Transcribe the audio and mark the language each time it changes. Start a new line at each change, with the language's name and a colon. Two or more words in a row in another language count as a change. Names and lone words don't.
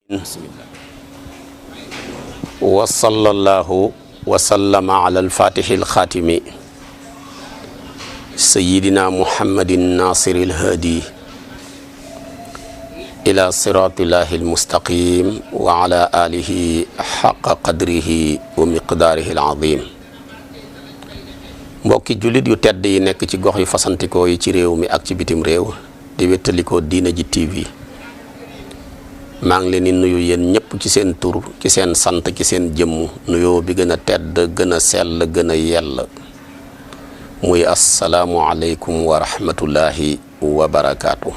Arabic: بسم الله وصلى الله وسلم على الفاتح الخاتم سيدنا محمد الناصر الهادي إلى صراط الله المستقيم وعلى آله حق قدره ومقداره العظيم.
Wolof: mbokki jullit yu tedd yi nekk ci gox yu fasantikoo yi ci réew mi ak ci bitim réew di wéttalikoo Diina Ji TV maa ngi leen di nuyu yéen ñëpp ci seen tur ci seen sant ci seen jëmm nuyoo bi gën a tedd gën a sell gën a yell muy
Arabic: السلام عليكم ورحمة الله وبركاته.